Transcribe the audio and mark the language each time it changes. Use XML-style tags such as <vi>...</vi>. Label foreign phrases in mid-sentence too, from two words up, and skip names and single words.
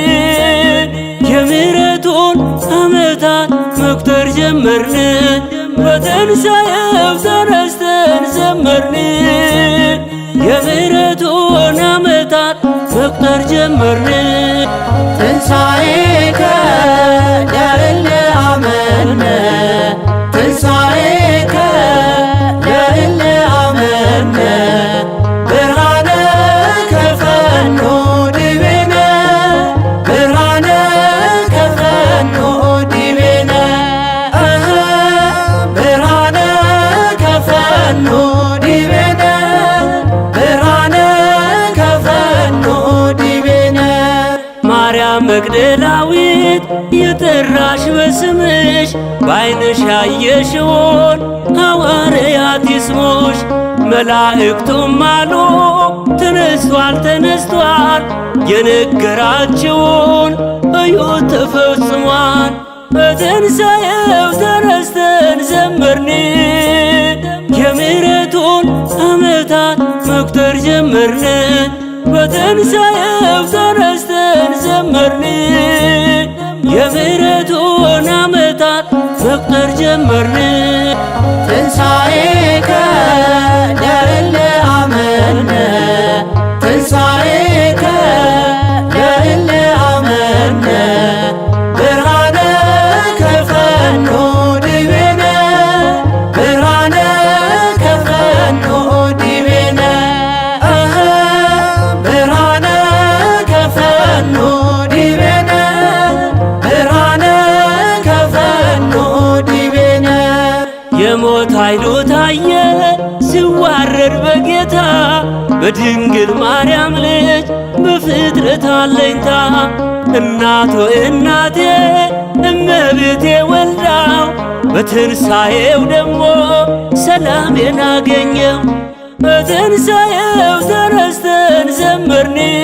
<am>የምሕረቱን ዓመታት መቁጠር ጀመርን። በትንሣኤው ተነስተን ዘመርን የምሕረቱን ዓመታት መቁጠር ጀመርን።</am> <gez>ትንሣኤከ ለእለ አመነ ትንሣኤከ ለእለ አመነ ብርሃነ ከፈኖ ዲቤነ ብርሃነ ከፈኖ ዲቤነ ብርሃነ ከፈኖ ዲቤነ ብርሃነ ከፈኖ ዲቤነ</gez> <am>ማርያም መግደላዊት የጠራሽ በስምሽ በዓይንሽ ያየሽውን ሐዋርያት ይስሙሽ። መላእክቱም አሉ ተነስቷል ተነስቷል የነገራችውን እዩት ተፈጽሟል። በትንሣኤው ተነስተን ዘመርን የምሕረቱን ዓመታት መቁጠር ጀመርን። በትንሣኤው ተነስተን ዘመርን የምሕረቱን ዓመታት መቁጠር ጀመርን።</am> <gez>ትንሣኤከ ለእለ አመነ ትንሣኤከ ለእለ አመነ ብርሃነ ከፈኖ ዲቤነ ብርሃነ ከፈኖ ዲቤነ ብርሃነ ከፈኖ ዲቤነ ብርሃነ ከፈኖ ዲቤነ</gez> <am>የሞት ኃይሉ ታየ ሲዋረድ በጌታ በድንግል ማርያም ልጅ በፍጥረት አለኝታ። እናቶ እናቴ እመቤቴ ወልዳው በትንሣኤው ደግሞ ሰላሜን አገኘው። በትንሣኤው ተነስተን ዘመርን</am>